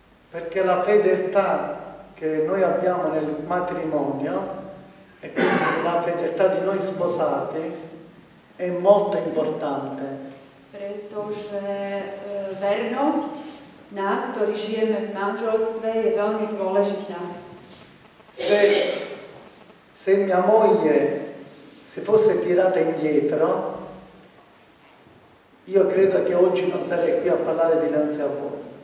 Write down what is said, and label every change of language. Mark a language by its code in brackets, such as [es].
[it] Perché la fedeltà che noi abbiamo nel matrimonio e quindi la fedeltà di noi sposati è molto importante. [sk] Pretože vernosť nás, ktorí žijeme v manželstve, je veľmi dôležitá. [it] Se mia moglie si fosse tirata indietro, io credo che oggi non sarei qui a parlare dinanzi a voi.